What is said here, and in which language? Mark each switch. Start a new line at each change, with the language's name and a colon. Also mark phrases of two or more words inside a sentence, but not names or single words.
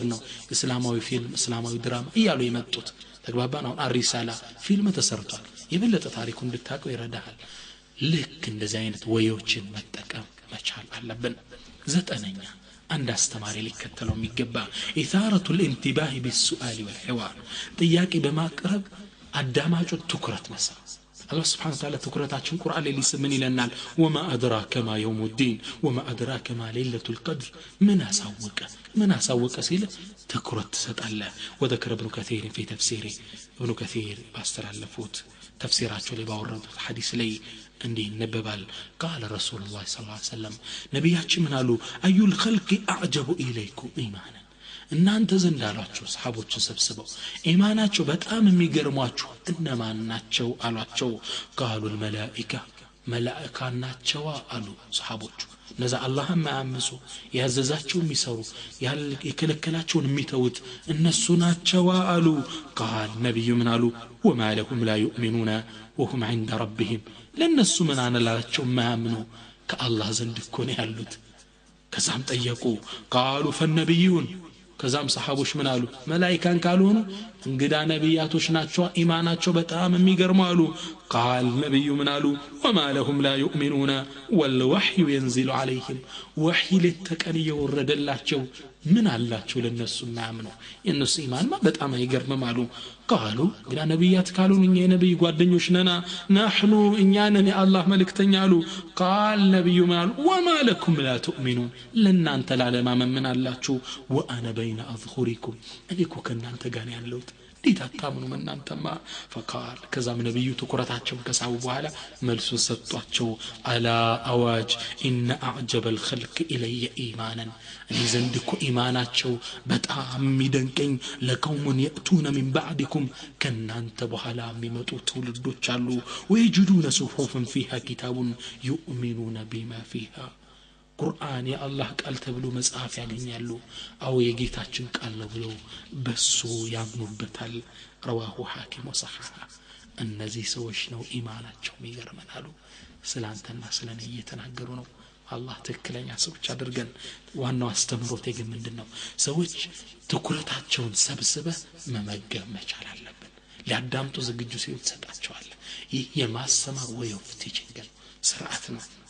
Amharic: ነው እስላማዊ ፊልም እስላማዊ ድራማ እያሉ የመጡት ተግባባን አሁን አሪሳላ ፊልም ተሰርቷል የበለጠ ታሪኩን እንድታቀው ይረዳሃል ልክ እንደዚህ አይነት ወዮችን መጠቀም መቻል አለብን ዘጠነኛ አንድ አስተማሪ ሊከተለው የሚገባ ኢታረቱ
Arabic: الانتباه بالسؤال والحوار
Amharic: ጥያቄ በማቅረብ አዳማጩን ትኩረት መሳብ
Arabic: الله سبحانه وتعالى
Amharic: ትኩረታችን ቁርአን ላይ ሊስምን ይለናል
Arabic: وما أدراك ما يوم الدين وما أدراك ما ليلة القدر من أسوق
Amharic: ሲል ትኩረት ትሰጣለህ
Arabic: وذكر ابن كثير في تفسيره ابن كثير
Amharic: ባስተላለፉት ተፍሲራቸው ላይ ባወረዱት ሐዲስ ላይ እንዲህ ነበባል
Arabic: قال رسول الله صلى الله عليه وسلم
Amharic: ነብያችን ምን አሉ
Arabic: أي الخلق أعجب إليكم إيمانا
Amharic: እናንተ ዘንድ አሏቸው ሰሃቦችን ሰብስበው ኢማናቸው በጣም የሚገርሟችሁ እነማን ናቸው አሏቸው
Arabic: قالوا الملائكة
Amharic: መላእክት ናቸው አሉ ሰሃቦቹ ነዛ አላህን ማያምፁ ያዘዛቸው የሚሰሩ የከለከላቸውን የሚተውት እነሱ ናቸው አሉ قال ነብዩ ምን አሉ
Arabic: وما لهم لا يؤمنون وهم عند ربهم
Amharic: ለነሱ ምን አነላቸው ማያምኑ ከአላህ ዘንድ እኮ ነው ያሉት ከዛም ጠየቁ
Arabic: قالوا فالنبيون
Amharic: ከዛም ሰሃቦች ምን አሉ መላእክታን ካልሆኑ እንግዳ ነብያቶች ናቸው ኢማናቸው በጣም የሚገርሙ አሉ قال ነብዩ ምን አሉ
Arabic: وما لهم لا يؤمنون والوحي ينزل عليهم
Amharic: وحي ለተቀን ይወረደላቸው ምን አላቸው ለነሱ ማያምኑ የነሱ ኢማንማ በጣም አይገርምም አሉ قالوا ግዳ ነብያት ካልሆኑ እኛ የነብይ ጓደኞች ነና نحن እኛን የአላህ መልእክተኛ አሉ قال ነብዩ ምን አሉ
Arabic: وما لكم لا تؤمنون
Amharic: ለናንተ ላለማመን ምን አላችሁ
Arabic: وانا بين
Amharic: اظهركم እኔኮ ከናንተ ጋር ያለሁት እንዴት አታምኑም እናንተማ فقال ከዛም ነብዩ ትኩረታቸውን ከሳቡ በኋላ መልሱ ሰጧቸው አላ አዋጅ
Arabic: ان اعجب الخلق الي ايمانا
Amharic: እኔ ዘንድ እኮ ኢማናቸው በጣም የሚደንቀኝ ለቀውሙን
Arabic: يأتون من بعدكم
Amharic: ከናንተ በኋላ የሚመጡ ትውልዶች አሉ
Arabic: ويجدون صحفا فيها كتاب يؤمنون بما فيها
Amharic: ቁርአን የአላህ ቃል ተብሎ መጽሐፍ ያገኛሉ አው የጌታችን ቃል ነው ብለው በሱ ያምኑበታል
Arabic: رواه حاكم وصححه
Amharic: እነዚህ ሰዎች ነው ኢማናቸው የሚገርመናሉ ስላንተና ስለኔ እየተናገሩ ነው አላህ ትክክለኛ ሰዎች አድርገን ዋናው አስተምሮት ግን ምንድነው ሰዎች ትኩረታቸውን ሰብስበህ መመገብ መቻል አለብን ሊያዳምጡ ዝግጁ ሲሆኑ ተሰጣቸዋል ይህ የማስተማር
English: way of teaching
Amharic: ስርዓት ነው